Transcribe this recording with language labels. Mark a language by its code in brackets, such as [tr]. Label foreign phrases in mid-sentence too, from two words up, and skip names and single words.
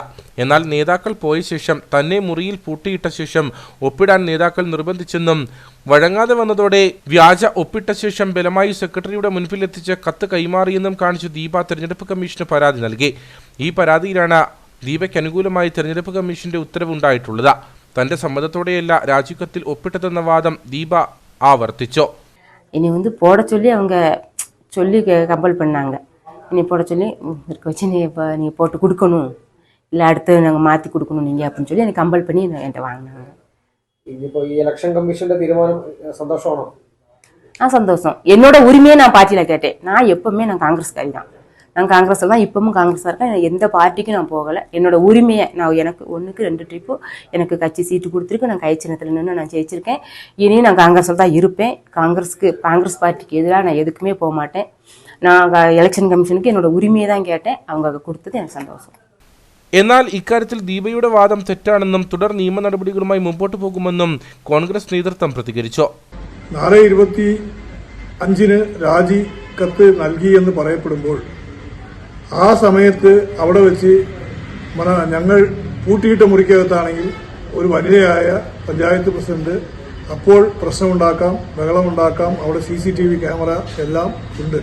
[ml] എന്നാൽ നേതാക്കൾ പോയ ശേഷം തന്നെ മുറിയിൽ പൂട്ടിയിട്ട ശേഷം ഒപ്പിടാൻ നേതാക്കൾ നിർബന്ധിച്ചെന്നും വഴങ്ങാതെ വന്നതോടെ വ്യാജ ഒപ്പിട്ട ശേഷം ബലമായി സെക്രട്ടറിയുടെ മുൻപിലെത്തിച്ച് കത്ത് കൈമാറിയെന്നും കാണിച്ചു ദീപ തെരഞ്ഞെടുപ്പ് കമ്മീഷന് പരാതി നൽകി. ഈ പരാതിയിലാണ് ദീപയ്ക്ക് അനുകൂലമായി തെരഞ്ഞെടുപ്പ് കമ്മീഷന്റെ ഉത്തരവുണ്ടായിട്ടുള്ളത്. തന്റെ സമ്മതത്തോടെയല്ല രാജിക്കത്തിൽ ഒപ്പിട്ടതെന്ന വാദം ദീപ ആവർത്തിച്ചു. [ta] இனி போட சொல்லி அவங்க சொல்லி கம்பல் பண்ணாங்க. இனி போட சொல்லி இருக்க வச்சு நீ போட்டு கொடுக்கணும், இல்லை அடுத்து நாங்கள் மாற்றி கொடுக்கணும் நீங்கள் அப்படின்னு சொல்லி எனக்கு கம்பல் பண்ணி என்கிட்ட வாங்கினாங்க. இப்போ [en] election commission [ta] தீர்மானம் சந்தோஷமானோ? சந்தோஷம். என்னோட உரிமையை நான் பார்ட்டியில் கேட்டேன். நான் எப்பவுமே நான் காங்கிரஸ்காரி தான். நான் காங்கிரஸில் தான் இப்பவும் காங்கிரஸாக இருக்கேன். எந்த பார்ட்டிக்கும் நான் போகலை. என்னோட உரிமையை நான் எனக்கு 1க்கு 2 ட்ரிப்பு எனக்கு கட்சி சீட்டு கொடுத்துருக்கு. நான் கை சின்னத்தில் நின்று நான் ஜெயிச்சிருக்கேன். இனி நான் காங்கிரஸில் தான் இருப்பேன். காங்கிரஸ் பார்ட்டிக்கு எதிராக நான் எதுக்குமே போக மாட்டேன். நான் எலெக்ஷன் கமிஷனுக்கு என்னோட உரிமையை தான் கேட்டேன். அவங்க கொடுத்தது எனக்கு சந்தோஷம். [ml] എന്നാൽ ഇക്കാര്യത്തിൽ ദീപയുടെ വാദം തെറ്റാണെന്നും തുടർ നിയമ നടപടികളുമായി മുമ്പോട്ട് പോകുമെന്നും കോൺഗ്രസ് നേതൃത്വം പ്രതികരിച്ചു. 4/25 രാജി കത്ത് നൽകിയെന്ന് പറയപ്പെടുമ്പോൾ ആ സമയത്ത് അവിടെ വെച്ച് ഞങ്ങൾ പൂട്ടിയിട്ട മുറിക്കകത്താണെങ്കിൽ ഒരു വനിതയായ പഞ്ചായത്ത് പ്രസിഡന്റ് അപ്പോൾ പ്രശ്നമുണ്ടാക്കാം, ബഹളമുണ്ടാക്കാം, അവിടെ [en] CCTV camera [ml] എല്ലാം ഉണ്ട്.